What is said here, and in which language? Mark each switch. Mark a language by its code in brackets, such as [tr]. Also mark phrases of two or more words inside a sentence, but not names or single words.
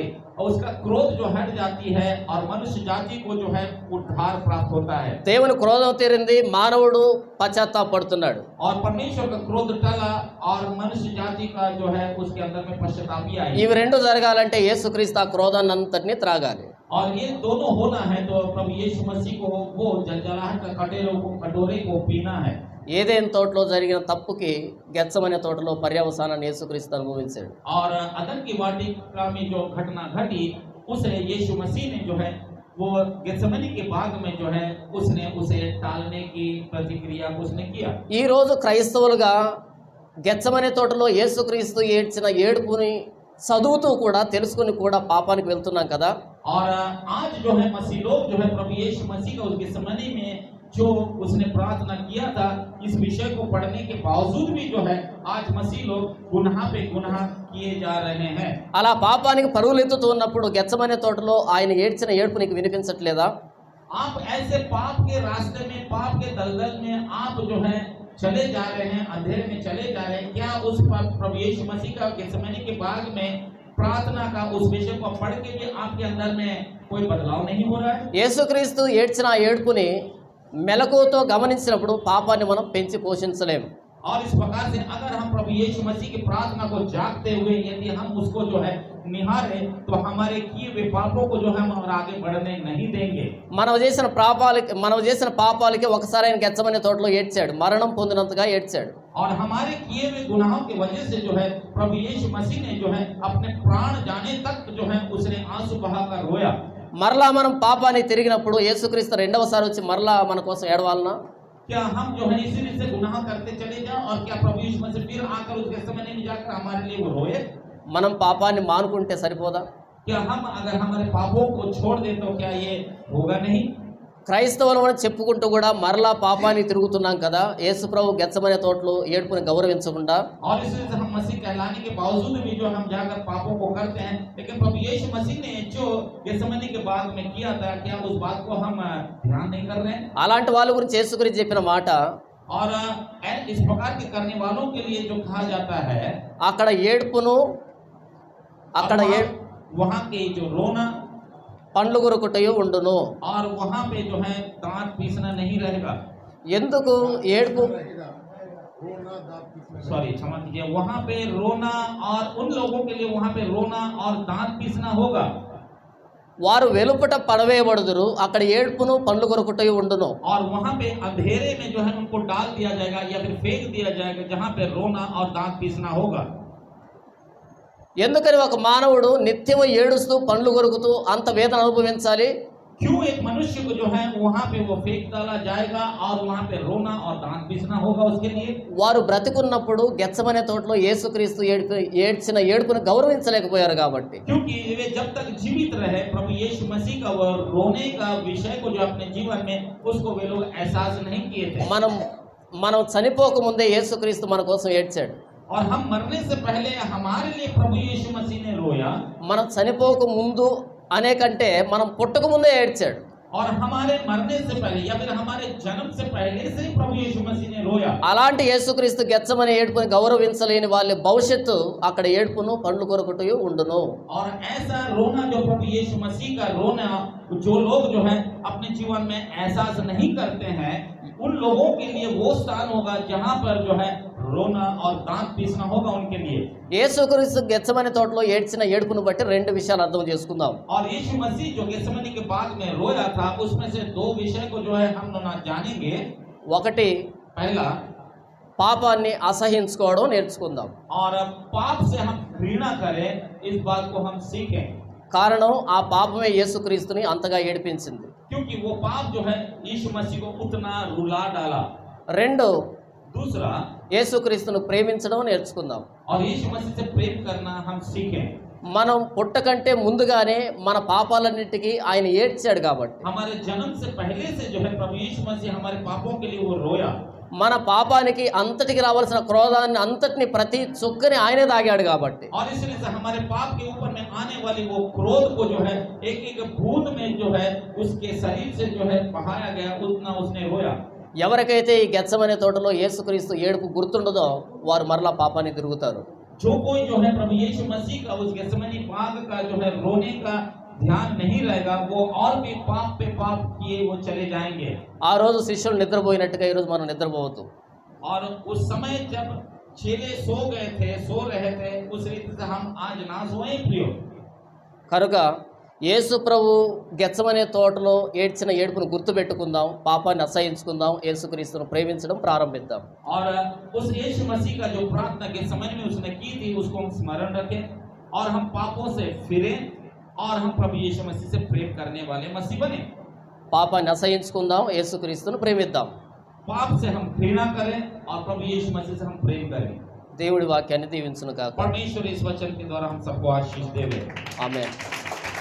[hi] और उसका क्रोध जो हट जाती है और मनुष्य जाति को जो है उद्धार प्राप्त होता है। [te] దేవుని క్రోధం తీరింది, మానవుడు పశ్చాత్తాపడుతున్నాడు. [hi] और परमेश्वर का क्रोध टला और मनुष्य जाति का जो है उसके अंदर में पश्चाताप भी आई। [te] ఇవి రెండు జరగాలంటే యేసుక్రీస్తు ఆ క్రోధాన్ని అంతటిని త్రాగాలి. [hi] और ये दोनों होना है तो प्रभु यीशु मसीह को वो जलजलाहट का कटोरे को पीना है। [te] ఏదేని తోటలో జరిగిన తప్పుకి గెత్సమనే తోటలో పర్యవసానాన్ని యేసుక్రీస్తు అనుభవించాడు. [hi] और अदन की वाटिका में जो घटना घटी उसे यीशु मसीह ने जो है वो गेत्सेमनी के बाग में जो है उसने उसे टालने की प्रतिक्रिया उसने किया। [te] ఈ రోజు క్రైస్తవులుగా గెత్సమనే తోటలో యేసుక్రీస్తు ఏడ్చిన ఏడుపుని చదువుతూ కూడా తెలుసుకుని కూడా పాపానికి వెళ్తున్నాం కదా. [hi] और आज जो है मसीह लोग जो है प्रभु यीशु मसीह का उस गेत्सेमनी में जो उसने प्रार्थना किया था इस विषय को पढ़ने के बावजूद भी जो है आज मसीह लोग गुनाह पे गुनाह किए जा रहे हैं। [te] అలా పాపానికి పరుగులెత్తుతూ ఉన్నప్పుడు గెత్సమనే తోటలో ఆయన ఏడ్చిన ఏడుపు నీకు వినిపించట్లేదా? [hi] आप ऐसे पाप के रास्ते में, पाप के दलदल में आप जो है चले जा रहे हैं, अंधेरे में चले जा रहे हैं, क्या उस प्रभु यीशु मसीह का गेत्सेमनी के बाग में प्रार्थना का उस विषय को पढ़ के भी आपके अंदर में कोई बदलाव नहीं हो रहा है? [te] యేసుక్రీస్తు ఏడ్చిన ఆ ఏడుపుని మెలకువతో గమనించినప్పుడు పాపాన్ని మనం పెంచి పోషించలేము. [hi] और इस प्रकार से अगर हम प्रभु यीशु मसीह की प्रार्थना को जागते हुए यदि हम उसको जो है निहारे तो हमारे किए हुए पापों को जो है हम और आगे बढ़ने नहीं देंगे। [te] మనం చేసిన పాపాలకి ఒకసారి ఆయన గెత్సమనే తోటలో ఏడ్చాడు, మరణం పొందినంతగా ఏడ్చాడు. [hi] और हमारे किए हुए गुनाहों की वजह से जो है प्रभु यीशु मसीह ने जो है अपने प्राण जाने तक जो है उसने आंसू बहाकर रोया। [te] మరలా మనం పాపానికి తిరిగినప్పుడు యేసుక్రీస్తు రెండవసారి వచ్చి మరలా మన కోసం ఏడవాలనా? [hi] क्या हम जो है इसी से गुनाह करते चले जाएं और क्या प्रभु यीशु मसीह फिर आकर उस गेत्सेमनी में जाकर हमारे लिए वो रोए? [te] మనం పాపాన్ని మానుకుంటే సరిపోదా? [hi] क्या हम अगर हमारे पापों को छोड़ दें तो क्या ये होगा नहीं? [te] క్రైస్తవులు అని చెప్పుకుంటూ కూడా మరలా పాపాన్ని తిరుగుతున్నాం కదా. యేసు ప్రభు గెత్సమనే తోటలో ఏడుపుని గౌరవించకుండా [hi] और इसलिए हम मसीह कहलाने के बावजूद भी जो हम जाकर पापों को करते हैं, लेकिन प्रभु यीशु मसीह ने जो गेत्सेमनी के बाद में किया था, क्या उस बात को हम ध्यान नहीं कर रहे हैं? [te] అలాంటి వాళ్ళ గురించి యేసు గురించి చెప్పిన మాట, [hi] और इस प्रकार के करने वालों के लिए जो कहा जाता है, [te] అక్కడ ఏడుపును, అక్కడ [hi] वहाँ के जो रोना [te] పండ్లు కొరుకుటయు ఉండును. [hi] और वहाँ पे जो है दांत पीसना नहीं रहेगा. [te] ఎందుకు ఏడుపు? [hi] सॉरी, क्षमा कीजिए. वहाँ पे रोना, और उन लोगों के लिए वहाँ पे रोना और दांत पीसना होगा. [te] వారు వెలుపట పడవేయబడుదురు, అక్కడ ఏడుపును పండ్లు కొరుకుటయు ఉండును. [hi] और वहाँ पे अंधेरे में जो है उनको डाल दिया जाएगा या फिर फेंक दिया जाएगा, जहाँ पे रोना और दांत पीसना होगा. [te] ఎందుకని ఒక మానవుడు నిత్యము ఏడుస్తూ పండ్లు కొరుకుతూ అంత వేదన అనుభవించాలి? [hi] क्यों एक मनुष्य को जो है वहाँ पे वो फेंक डाला जाएगा और वहाँ पे रोना और दांत पीसना होगा उसके लिए? [te] వారు బ్రతికున్నప్పుడు గెత్సమనే తోటలో యేసుక్రీస్తు ఏడ్చిన ఏడుపును గౌరవించలేకపోయారు కాబట్టి. [hi] क्योंकि वे जब तक जीवित रहे, प्रभु यीशु मसीह का वो रोने का विषय को जो अपने जीवन में उसको वे लोग एहसास नहीं किए थे. [te] మనం చనిపోక ముందే యేసుక్రీస్తు మన కోసం ఏడ్చాడు. [hi] और हम मरने से पहले हमारे लिए प्रभु यीशु मसीह ने रोया. [te] మనం చనిపోక ముందు అనే కంటే మనం పుట్టక ముందే ఏడ్చాడు. [hi] और हमारे मरने से पहले या फिर हमारे जन्म से पहले से ही प्रभु यीशु मसीह ने रोया. [te] అలాంటి యేసుక్రీస్తు గెత్సమనే ఏడుపుని గౌరవించలేని వాళ్ళ భవిష్యత్తు అక్కడ ఏడుపును పండ్లు కొరుకుటయు ఉండును. [hi] और ऐसा रोना जो प्रभु यीशु मसीह का रोना, जो लोग जो है अपने जीवन में एहसास नहीं करते हैं, उन लोगों के लिए वो स्थान होगा जहाँ पर जो है रोना और दांत पीसना होगा उनके लिए. [te] యేసుక్రీస్తు గెత్సమనే తోటలో ఏడ్చిన ఏడుపును బట్టి రెండు విషయాలు అర్థం చేసుకుందాం. [hi] और यीशु मसीह जो गेत्सेमनी के बाद में रोया था, उसमें से दो विषय को जो है हम लोग जानेंगे. [te] ఒకటి, [hi] पहला, [te] పాపాన్ని అసహించుకోవడం నేర్చుకుందాం. [hi] और पाप से हम घृणा करें, इस बात को हम सीखें. [te] కారణం ఆ పాపమే యేసుక్రీస్తుని అంతగా ఏడిపించింది. [hi] क्योंकि वो पाप जो है यीशु मसीह को उतना रुला डाला. [te] రెండు, [hi] दूसरा, [te] యేసుక్రీస్తును ప్రేమించడం నేర్చుకుందాం. [hi] और यीशु मसीह से प्रेम करना हम सीखें. [te] మనం పుట్టకంటే ముందుగానే మన పాపాలన్నిటికీ ఆయన ఏడ్చాడు కాబట్టి. [hi] हमारे जन्म से पहले से जो है प्रभु यीशु मसीह हमारे पापों के लिए वो रोया. [te] మన పాపానికి అంతటికి రావాల్సిన క్రోధాన్ని అంతటిని ప్రతి చుక్కని ఆయనే తాగాడు కాబట్టి. [hi] और इसलिए से हमारे पाप के ऊपर में आने वाली वो क्रोध को जो है एक एक बूंद में जो है उसके शरीर से जो है बहाया गया, उतना उसने रोया. [te] ఎవరికైతే ఈ గెత్సమనే తోటలో యేసుక్రీస్తు ఏడుపు గుర్తుండదో వారు మరలా పాపాన్ని తిరుగుతారు. [hi] जो कोई जो है प्रभु यीशु मसीह का उस गेत्सेमनी बाग का जो है रोने का ध्यान नहीं रहेगा, वो और भी पाप पे पाप किए वो चले जाएंगे. [te] ఆ రోజు శిష్యులు నిద్రపోయినట్టుగా ఈరోజు మనం నిద్రపోవద్దు. [hi] और उस समय जब चेले सो गए थे, सो रहे थे, उस रीति से हम आज ना सोए प्रियो. [te] కనుక యేసు ప్రభు గెత్సమనే తోటలో ఏడ్చిన ఏడుపును గుర్తుపెట్టుకుందాం, పాపాన్ని అసహించుకుందాం, యేసుక్రీస్తును ప్రేమించడం ప్రారంభిద్దాం. [hi] और उस यीशु मसीह का जो प्रार्थना के समय में उसने की थी उसको हम स्मरण रखें और हम पापों से फिरें और हम प्रभु यीशु मसीह से प्रेम करने वाले मसीह बने. [te] పాపాన్ని అసహించుకుందాం, యేసుక్రీస్తును ప్రేమిద్దాం. [hi] पाप से हम घृणा करें और प्रभु यीशु मसीह से हम प्रेम करें. [te] దేవుడి వాక్యాన్ని దీవించును కాక. [hi] परमेश्वर इस वचन के द्वारा हम सबको आशीष देवे. [te] ఆమేన్.